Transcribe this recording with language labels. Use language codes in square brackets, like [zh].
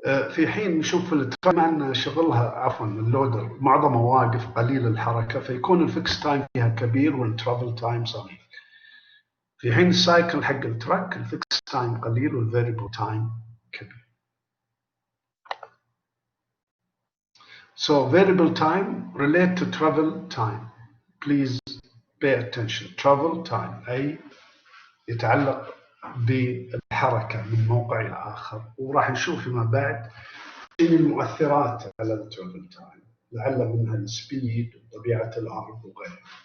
[ar] في حين نشوف الترام أن شغلها عفوا اللودر معظمه واقف قليل الحركة، فيكون الفيكس تايم فيها كبير والترافل تايم صغير. في حين السايكل حق التراك الفيكس تايم قليل والفاريبل تايم كبير. [en] So variable time relate to travel time. Please pay attention. Travel time [ar] أي يتعلق بالحركة من موقع إلى آخر، وراح نشوف فيما بعد شنو المؤثرات على الترافل تايم، لعل منها السبيد وطبيعة الأرض وغيرها.